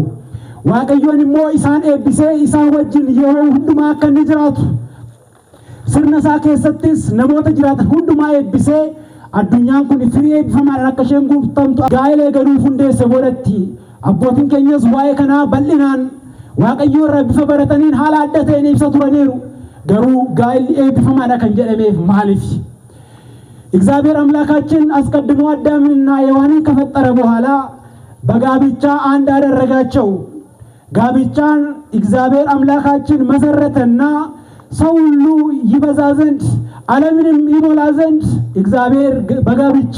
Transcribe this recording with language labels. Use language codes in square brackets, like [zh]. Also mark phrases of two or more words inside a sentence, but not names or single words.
[om] Waaqayyoon immoo isaan eebbisee isaan wajjin yeroo hundumaa akka inni jiraatu sirna isaa keessattis namoota jiraatan hundumaa eebbisee addunyaan kun firii eebbifamaan akka isheen guutamtu gaa'elee galuuf hundeesse boodatti abbootiin keenyas waa'ee kanaa bal'inaan Waaqayyo irraa bifa barataniin haala adda ta'een ibsa turaniiru. Garuu gaa'elli eebbifamaadha kan jedhameef maaliif? [am] እግዚአብሔር አምላካችን አስቀድሞ አዳምንና ሔዋንን ከፈጠረ በኋላ በጋብቻ አንድ አደረጋቸው። ጋብቻን እግዚአብሔር አምላካችን መሰረተና ሰው ሁሉ ይበዛ ዘንድ ዓለምንም ይሞላ ዘንድ እግዚአብሔር በጋብቻ